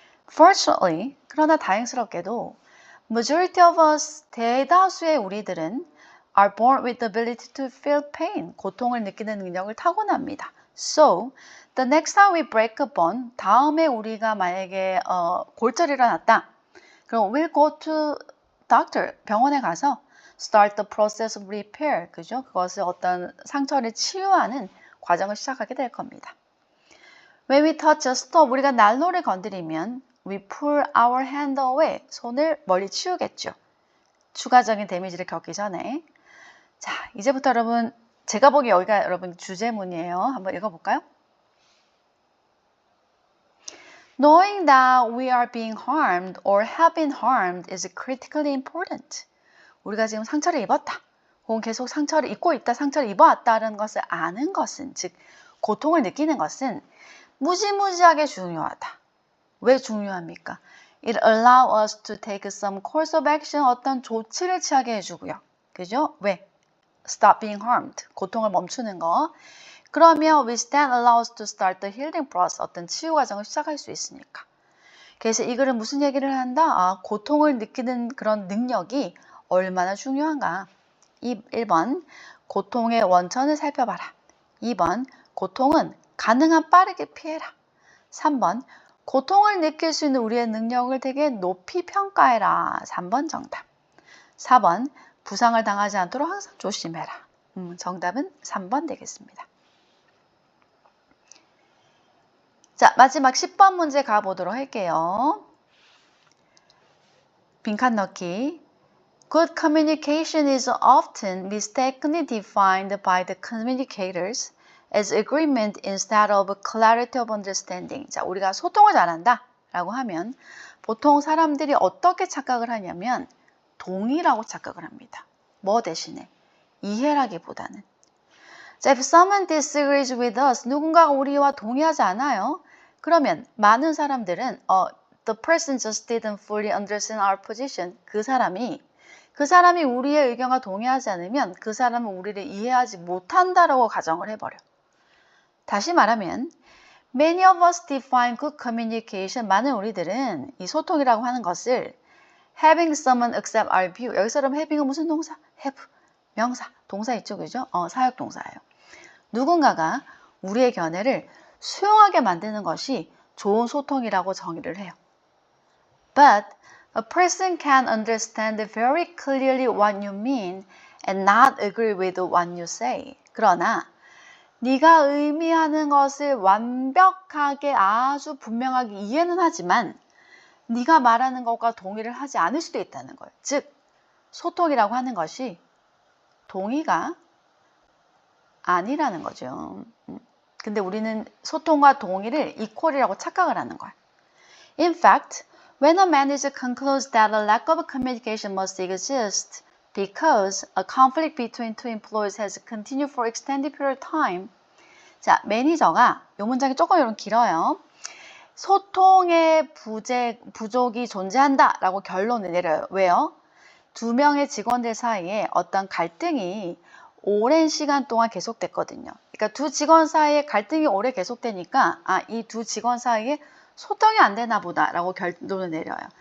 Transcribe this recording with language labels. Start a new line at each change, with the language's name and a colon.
English: Fortunately,
Korean: 그러나 다행스럽게도
English: majority of us,
Korean: 대다수의 우리들은
English: are born with the ability to feel pain,
Korean: 고통을 느끼는 능력을 타고납니다.
English: So, the next time we break a bone,
Korean: 다음에 우리가 만약에 골절이 일어났다.
English: 그럼 we'll go to doctor,
Korean: 병원에 가서
English: start the process of repair, 그죠?
Korean: 그것을 어떤 상처를 치유하는 과정을 시작하게 될 겁니다.
English: When we touch a stove,
Korean: 우리가 난로를 건드리면
English: we pull our hand away,
Korean: 손을 멀리 치우겠죠. 추가적인 데미지를 겪기 전에. 자, 이제부터 여러분, 제가 보기에 여기가 여러분 주제문이에요. 한번 읽어볼까요?
English: Knowing that we are being harmed or have been harmed is critically important.
Korean: 우리가 지금 상처를 입었다. 혹은 계속 상처를 입고 있다, 상처를 입어왔다는 것을 아는 것은, 즉 고통을 느끼는 것은 무지무지하게 중요하다. 왜 중요합니까?
English: It allows us to take some course of action,
Korean: 어떤 조치를 취하게 해주고요.
English: 그죠? 왜? Stop being harmed.
Korean: 고통을 멈추는 거.
English: 그러면 which then allows to start the healing process.
Korean: 어떤 치유 과정을 시작할 수 있으니까. 그래서 이 글은 무슨 얘기를 한다? 아, 고통을 느끼는 그런 능력이 얼마나 중요한가. 1번, 고통의 원천을 살펴봐라. 2번, 고통은 가능한 빠르게 피해라. 3번, 고통을 느낄 수 있는 우리의 능력을 되게 높이 평가해라. 3번 정답. 4번, 부상을 당하지 않도록 항상 조심해라. 정답은 3번 되겠습니다. 자, 마지막 10번 문제 가보도록 할게요. 빈칸 넣기.
English: Good communication is often mistakenly defined by the communicators as agreement instead of clarity of understanding.
Korean: 자, 우리가 소통을 잘한다 라고 하면 보통 사람들이 어떻게 착각을 하냐면 동의라고 착각을 합니다. 뭐 대신에? 이해라기보다는.
English: 자, if someone disagrees with us,
Korean: 누군가가 우리와 동의하지 않아요. 그러면 많은 사람들은
English: the person just didn't fully understand our position.
Korean: 그 사람이 우리의 의견과 동의하지 않으면 그 사람은 우리를 이해하지 못한다라고 가정을 해버려. 다시 말하면
English: many of us define good communication.
Korean: 많은 우리들은 이 소통이라고 하는 것을
English: having someone accept our view.
Korean: 여기서 그럼 having은 무슨 동사? have. 명사. 동사 있죠, 그죠? 사역 동사예요. 누군가가 우리의 견해를 수용하게 만드는 것이 좋은 소통이라고 정의를 해요.
English: But a person can understand very clearly what you mean and not agree with what you say.
Korean: 그러나 네가 의미하는 것을 완벽하게 아주 분명하게 이해는 하지만 네가 말하는 것과 동의를 하지 않을 수도 있다는 거예요. 즉, 소통이라고 하는 것이 동의가 아니라는 거죠. 근데 우리는 소통과 동의를 equal이라고 착각을 하는 거야.
English: In fact, when a manager concludes that a lack of communication must exist because a conflict between two employees has continued for extended period of time.
Korean: 자, 매니저가 이 문장이 조금 이런 길어요. 소통의 부족이 존재한다 라고 결론을 내려요. 왜요? 두 명의 직원들 사이에 어떤 갈등이 오랜 시간 동안 계속됐거든요. 그러니까 두 직원 사이에 갈등이 오래 계속되니까 이 두 직원 사이에 소통이 안 되나 보다 라고 결론을 내려요.